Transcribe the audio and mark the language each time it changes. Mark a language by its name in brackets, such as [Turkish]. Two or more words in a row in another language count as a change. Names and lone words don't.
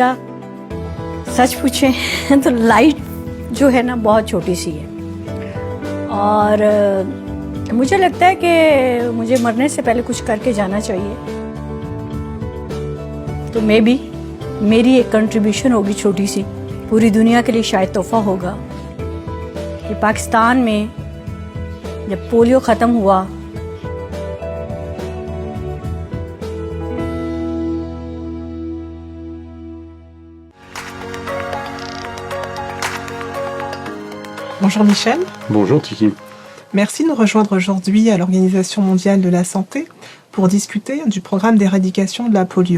[Urdu] سچ پوچھیں تو لائٹ جو ہے نا بہت چھوٹی سی ہے اور مجھے لگتا ہے کہ مجھے مرنے سے پہلے کچھ کر کے جانا چاہیے. تو [English] may be [Urdu] میری ایک کنٹریبیوشن ہوگی چھوٹی سی، پوری دنیا کے لیے شاید تحفہ ہوگا کہ پاکستان میں جب پولیو ختم ہوا [French] Bonjour Michel. Bonjour Tiki. Merci de nous rejoindre aujourd'hui à l'Organisation mondiale de la santé pour discuter du programme d'éradication de la polio.